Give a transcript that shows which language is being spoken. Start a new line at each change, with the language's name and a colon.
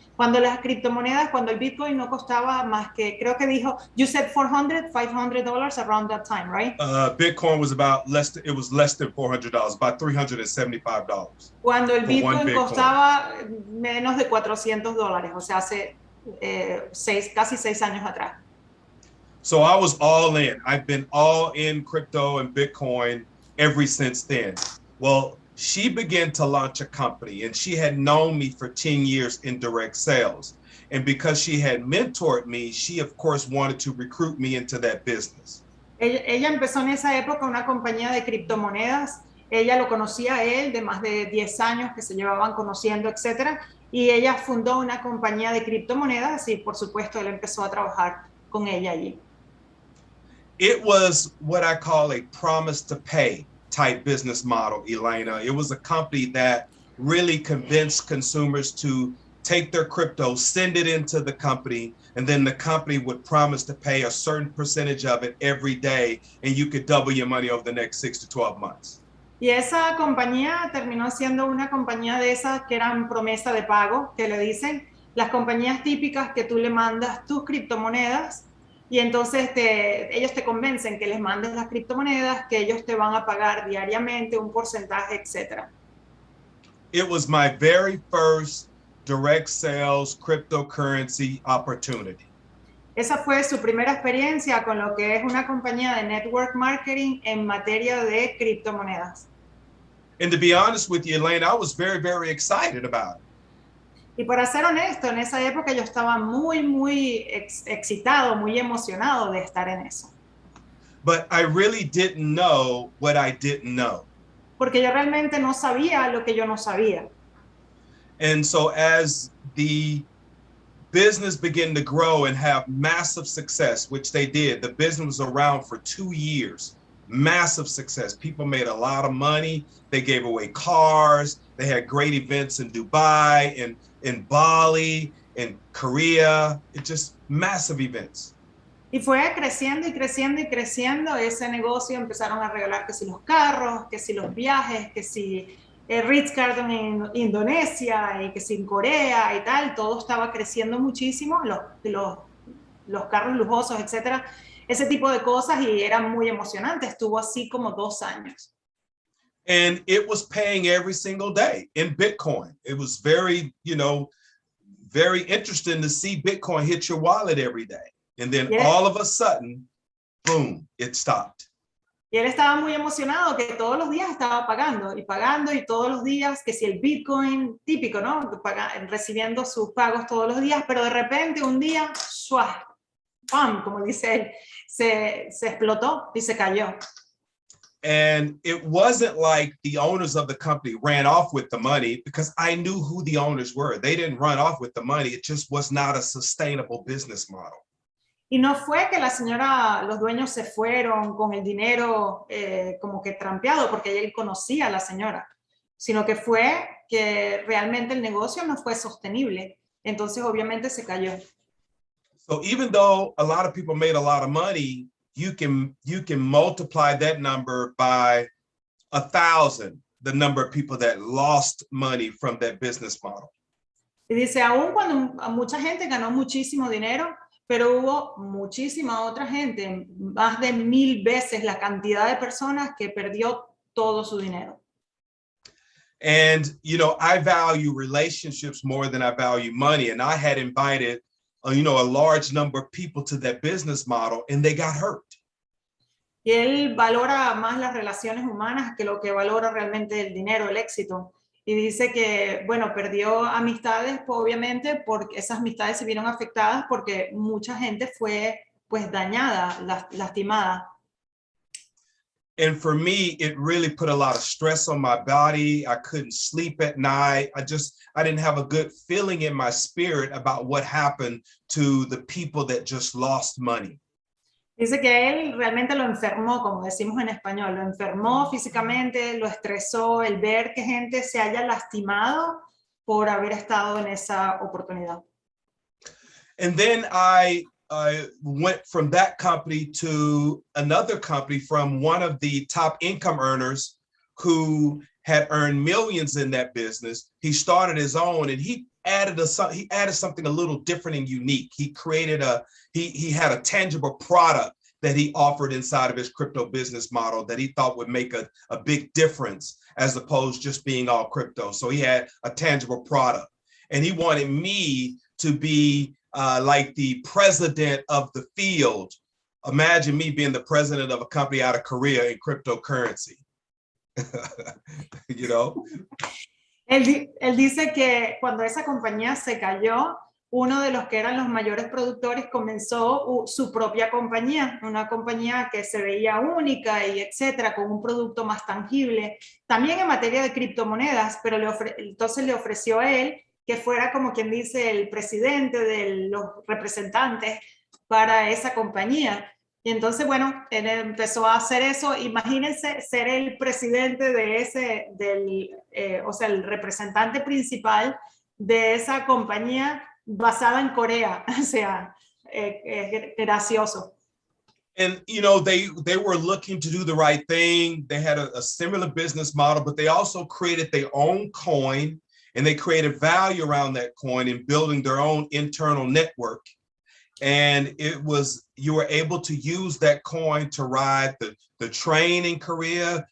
Spanish: Cuando las criptomonedas, cuando el Bitcoin no costaba más que, creo que dijo,
English: you said $400, $500 around that time, right? Bitcoin was it was less than $400, about $375
Spanish: Cuando el
English: for one Bitcoin
Spanish: Bitcoin. costaba menos de $400, o sea, hace casi 6 años atrás.
English: So I was all in. I've been all in crypto and Bitcoin ever since then. Well, she began to launch a company, and she had known me for 10 years in direct sales. And because she had mentored me, she of course wanted to recruit me into that business.
Spanish: Ella empezó en esa época una compañía de criptomonedas. Ella lo conocía a él de más de 10 años que se llevaban conociendo, etcétera. Y ella fundó una compañía de criptomonedas y por supuesto él empezó a trabajar con ella allí.
English: It was what I call a promise to pay type business model, Elena. It was a company that really convinced consumers to take their crypto, send it into the company, and then the company would promise to pay a certain percentage of it every day, and you could double your money over the next 6 to 12 months.
Spanish: Y esa compañía terminó siendo una compañía de esas que eran promesa de pago, que le dicen, las compañías típicas que tú le mandas tus criptomonedas y entonces ellos te convencen que les mandes las criptomonedas, que ellos te van a pagar diariamente un porcentaje, etcétera.
English: It was my very first direct sales cryptocurrency opportunity.
Spanish: Esa fue su primera experiencia con lo que es una compañía de network marketing en materia de criptomonedas.
English: And to be honest with you, Elena, I was very, very excited about it.
Spanish: Y para ser honesto, en esa época yo estaba muy excitado, muy emocionado de estar en eso.
English: But I really didn't know what I didn't know.
Spanish: Porque yo realmente no sabía lo que yo no sabía.
English: And so as the business began to grow and have massive success, which they did, the business was around for 2 years, massive success. People made a lot of money. They gave away cars. They had great events in Dubai and in Bali, in Korea. It just massive events.
Spanish: Y fue creciendo y creciendo y creciendo ese negocio. Empezaron a regalar que si los carros, que si los viajes, que si Ritz Carlton en Indonesia y que si en Corea y tal. Todo estaba creciendo muchísimo, los carros lujosos, etcétera. Ese tipo de cosas y era muy emocionante. Estuvo así como 2 años.
English: And it was paying every single day in Bitcoin. It was very, very interesting to see Bitcoin hit your wallet every day. And then all of a sudden, boom, it stopped.
Spanish: Y él estaba muy emocionado que todos los días estaba pagando y todos los días, que si el Bitcoin típico, ¿no? Recibiendo sus pagos todos los días, pero de repente un día, ¡suah! ¡Pam! Como dice él, se explotó y se cayó.
English: And it wasn't like the owners of the company ran off with the money, because I knew who the owners were. They didn't run off with the money. It just was not a sustainable business model.
Spanish: Y no fue que los dueños se fueron con el dinero como que trampeado porque él conocía a la señora, sino que fue que realmente el negocio no fue sostenible. Entonces obviamente se cayó.
English: So even though a lot of people made a lot of money, you can multiply that number by 1,000, the number of people that lost money from that business model.
Spanish: Y dice, aún cuando mucha gente ganó muchísimo dinero, pero hubo muchísima otra gente, más de 1,000 veces la cantidad de personas que perdió todo su dinero.
English: And, I value relationships more than I value money. And I had invited, a large number of people to that business model, and they got hurt.
Spanish: Y él valora más las relaciones humanas que lo que valora realmente el dinero, el éxito. Y dice que, bueno, perdió amistades, pues, obviamente, porque esas amistades se vieron afectadas porque mucha gente fue, pues, dañada, lastimada.
English: And for me, it really put a lot of stress on my body. I couldn't sleep at night. I didn't have a good feeling in my spirit about what happened to the people that just lost money.
Spanish: Dice que él realmente lo enfermó, como decimos en español, lo enfermó físicamente, lo estresó el ver que gente se haya lastimado por haber estado en esa oportunidad.
English: And then I went from that company to another company from one of the top income earners who had earned millions in that business. He started his own, and he added something a little different and unique. He created he had a tangible product that he offered inside of his crypto business model that he thought would make a big difference as opposed to just being all crypto. So he had a tangible product, and he wanted me to be like the president of the field. Imagine me being the president of a company out of Korea in cryptocurrency. You know?
Spanish: Él dice que cuando esa compañía se cayó, uno de los que eran los mayores productores comenzó su propia compañía, una compañía que se veía única y etcétera, con un producto más tangible, también en materia de criptomonedas, pero entonces le ofreció a él que fuera, como quien dice, el presidente de los representantes para esa compañía. Y entonces, bueno, él empezó a hacer eso. Imagínense ser el presidente de o sea, el representante principal de esa compañía basada en Corea. O sea, gracioso.
English: And, you know, they were looking to do the right thing. They had a similar business model, but they also created their own coin, and they created value around that coin and building their own internal network. And you were able to use that coin to ride the train in Korea.